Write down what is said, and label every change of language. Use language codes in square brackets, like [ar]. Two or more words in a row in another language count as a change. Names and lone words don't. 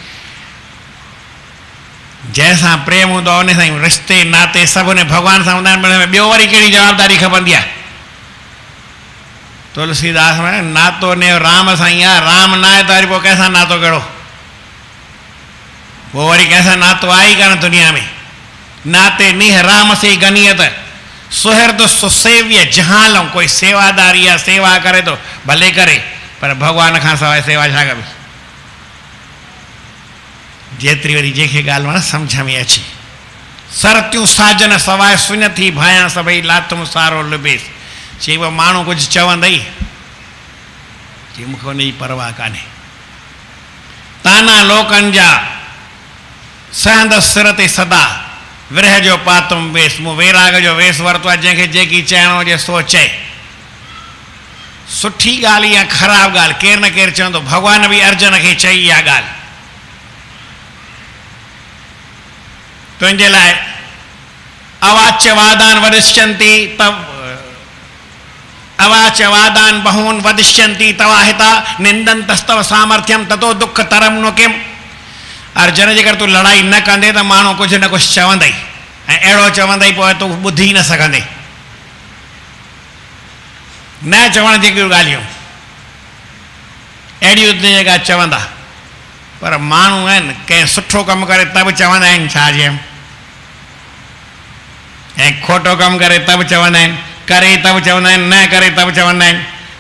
[sd] जंहिंसां प्रेम हूंदो आहे उन सां ई रिश्ते नाते सभु उन भॻवान सां हूंदा आहिनि, ॿियो वरी कहिड़ी जवाबदारी खपंदी आहे? तुलसीदास में नातो ने राम सां ई आहे, राम न आहे त वरी पोइ कंहिंसां नातो कहिड़ो? पोइ वरी कंहिंसां नातो आहे ई कान दुनिया में। [hi] नाते नीह राम से गनियत सुहृद सुसेव्य जहालऊं। [sd] कोई सेवादारी आहे, सेवा करे थो भले करे, पर भॻवान खां सवाइ सेवा छा कबी? जेतिरी वरी जंहिंखे ॻाल्हि वण सम्झ में अचे। सरतियूं साजन सवाइ सुञ थी भायां सभई लाथुम सारो लिबेस। चई वो माण्हू कुझु चवंदई, चई मूंखे हुनजी परवाह कान्हे। ताना लोकनि जा सहंदसि सिर ते सदा, विरह जो पातुम वेस। मूं वैराग जो वेस वरितो आहे, जंहिंखे जेकी चइणो हुजे सो चए। सुठी ॻाल्हि या ख़राबु ॻाल्हि केरु न केरु चवंदो। भॻवान बि अर्जुन खे चई इहा ॻाल्हि, तुंहिंजे लाइ [sa] अवाच्य वादान वदिष्यन्ति तव अवाच्य वादान बहून वदिष्यन्ति तवा हिता निंदन्तस्तव सामर्थ्यम ततो दुख तरम नो किम। [sd] अर्जुन जेकर तूं लड़ाई न कंदे त माण्हू कुझु न कुझु चवंदई, ऐं अहिड़ो चवंदई पोइ तूं ॿुधी न सघंदे। न चवण जेकियूं ॻाल्हियूं अहिड़ियूं जेका चवंदा, पर माण्हू आहिनि कंहिं सुठो कमु करे त बि चवंदा आहिनि छा चयमि, ऐं खोटो कमु करे त बि चवंदा आहिनि, करे त बि चवंदा आहिनि, न करे त बि चवंदा आहिनि।